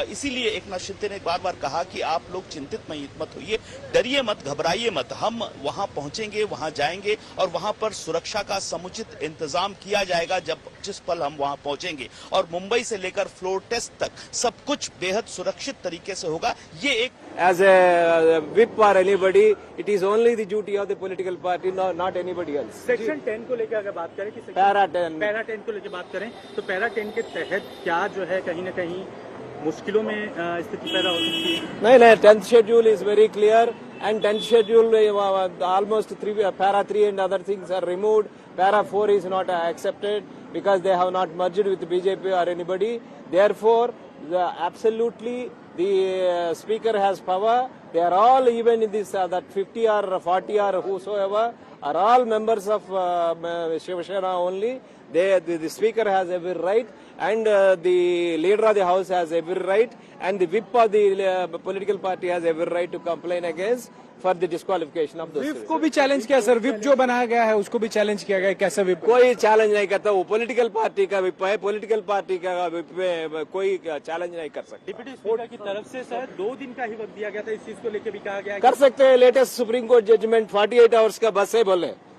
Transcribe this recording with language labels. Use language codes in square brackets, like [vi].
[hi] इसीलिए एकनाथ शिंदे ने बार बार कहा कि आप लोग चिंतित मत होइए, डरिए मत, घबराइए मत, हम वहां पहुंचेंगे, वहां जाएंगे और वहां पर सुरक्षा का समुचित इंतजाम किया जाएगा जिस पल हम वहां पहुंचेंगे। और मुंबई से लेकर फ्लोर टेस्ट तक सब कुछ बेहद सुरक्षित तरीके से होगा। ये एक [en] as a whip or anybody, it is only the duty of the political party, not anybody else. [hi] Section 10 को लेकर अगर बात करें कि पैरा 10 को लेकर बात करें तो पैरा 10 के तहत क्या जो है कहीं ना कहीं मुश्किलों में स्थिति पैदा हो सकती है? नहीं, 10th schedule [en] is very clear and 10th schedule almost para 3 and other things are removed. Para 4 is not accepted because they have not merged with BJP or anybody. Therefore, absolutely the speaker has power. They are all, even in this that 50 or 40 or whosoever, are all members of Shiv Sena only. The speaker has every right, and the leader of the house has every right, and the whip of the political party has every right to complain against for the disqualification of those. [hi] Whip को भी challenge किया sir, whip जो बनाया गया है उसको भी challenge किया गया, कैसे विप? कोई चैलेंज नहीं करता, वो पॉलिटिकल पार्टी का विप है, पॉलिटिकल पार्टी का विप में कोई चैलेंज नहीं कर सकता। डिप्टी स्पीकर की तरफ से सर 2 दिन का ही वक्त दिया गया था, इस चीज को लेकर भी कहा गया कर सकते हैं। Latest supreme court judgement 48 hours का बस है बोले।